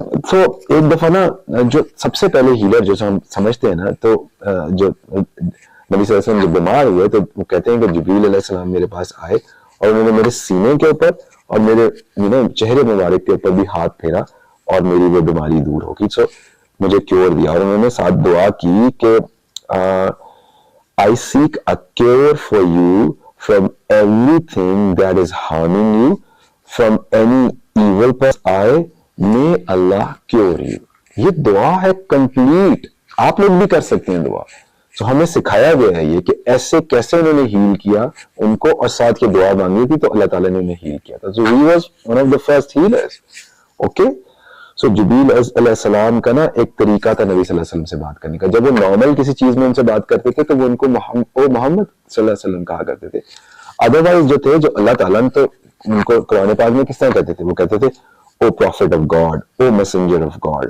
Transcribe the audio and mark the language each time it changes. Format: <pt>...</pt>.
<ur>تو ایک دفعہ نا جو سب سے پہلے ہیلر جو ہم سمجھتے ہیں نا, تو جو نبی صلی اللہ علیہ وسلم جب بیمار ہوئے تو وہ کہتے ہیں کہ جبریل علیہ السلام میرے پاس آئے اور انہوں نے میرے سینے کے اوپر اور میرے چہرے مبارک کے اوپر بھی ہاتھ پھیرا اور میری وہ بیماری دور ہوگی. سو مجھے کیور دیا, اور انہوں نے ساتھ دعا کی کہ</ur> <en>I seek a cure for you from everything that is harming you, from any evil person. May Allah cure you.</en> <ur>یہ دعا ہے کمپلیٹ, آپ لوگ بھی کر سکتے ہیں دعا. تو ہمیں سکھایا گیا ہے یہ کہ ایسے کیسے انہوں نے ہیل کیا ان کو, اور ساتھ یہ دعا مانگی تھی تو اللہ تعالیٰ نے انہیں ہیل کیا تھا.</ur> <en>So he was one of the first healers. Okay?</en> <ur>So جبریل علیہ السلام کا نا ایک طریقہ تھا نبی صلی اللہ علیہ وسلم سے بات کرنے کا. جب وہ نارمل کسی چیز میں ان سے بات کرتے تھے تو وہ ان کو محمد صلی اللہ علیہ وسلم کہا کرتے تھے. ادروائز جو تھے, جو اللہ تعالیٰ نے تو ان کو قرآن پاک میں کس طرح کہتے تھے, وہ کہتے تھے</ur> <en>O prophet of God,</en> <ur>O messenger of God.</ur>